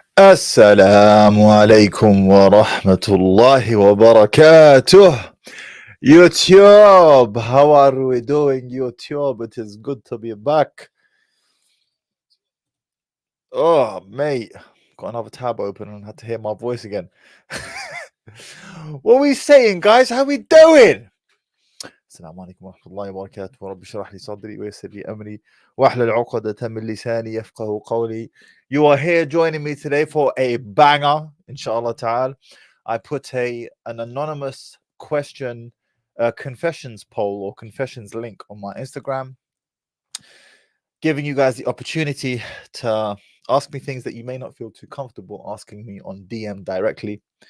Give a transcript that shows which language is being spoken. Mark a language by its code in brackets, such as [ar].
[ar] السلام عليكم ورحمة الله وبركاته. [en] YouTube, how are we doing, YouTube? It is good to be back. Oh, mate, got another tab open and had to hear my voice again. What are we saying, guys? How we doing? [ar] السلام عليكم ورحمة الله وبركاته. رب اشرح لي صدري ويسر لي أمري واحلل عقدة من لساني يفقه قولي. [en] You are here joining me today for a banger, inshallah ta'ala. I put an anonymous question, confessions poll or confessions link on my Instagram, giving you guys the opportunity to ask me things that you may not feel too comfortable asking me on DM directly.